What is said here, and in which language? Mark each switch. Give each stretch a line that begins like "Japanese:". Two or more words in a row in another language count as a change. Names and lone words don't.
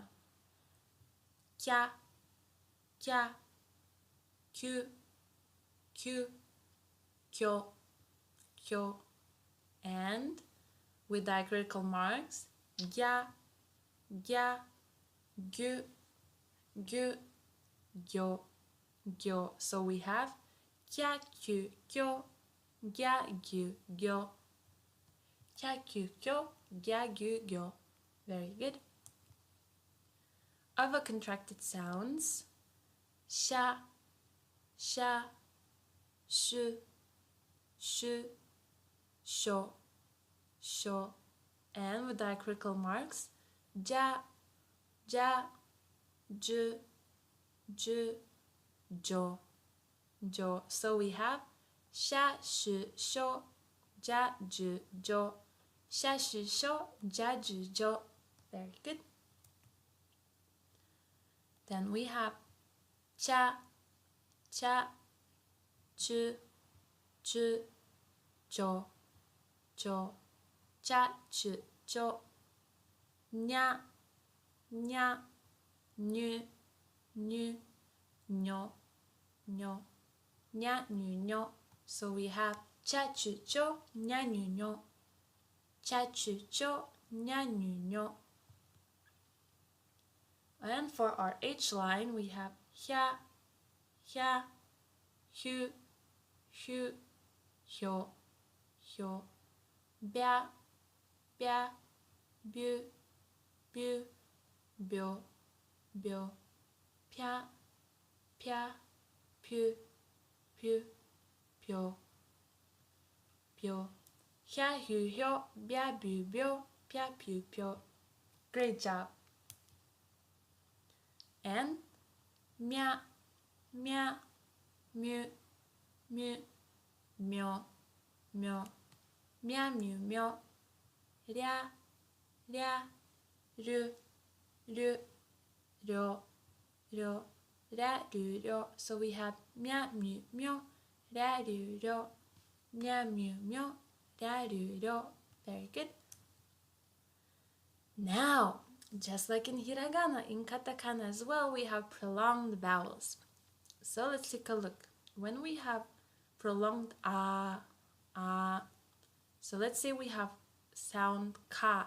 Japanese: Kya, kyu, kyo,
English: and with diacritical marks,
Japanese: gya, gyu, gyo.
English: So we have
Japanese: kya, kyu, kyo, gya, gyu, gyo. Kya, kyu, kyo, gya, gyu, gyo.
English: Very good. Other contracted sounds,
Japanese: sha, shu, sho,
English: and with diacritical marks,
Japanese: ja, ju, jo.
English: So we have
Japanese: sha, shu, sho, ja, ju, jo. Sha, shu, sho, ja, ju, jo.
English: Very good. Then we have
Japanese: cha, chu, cho, cha, chu, cho. Nya, nyu, nyo, nya, nyo.
English: So we have
Japanese: cha, chu, cho, nya, nyo. Cha, chu, cho, nya, nyo.
English: And for our H line, we have
Japanese: hya, hu, hyo, bya, bu, byo, pya, pu, pyo. Hya, hu, hyo, bya, bu, byo, pya, pu, pyo.
English: Great job.
Japanese: And mya, mu, myo, mya, myo, rya, ru, ryo, ra, ru, ryo.
English: So we have
Japanese: mya, myo, ra, ru, ryo, mya, myo, ra, ru, ryo.
English: Very good. Now, just like in hiragana, in katakana as well, we have prolonged vowels. So let's take a look. When we have prolonged so let's say we have sound ka.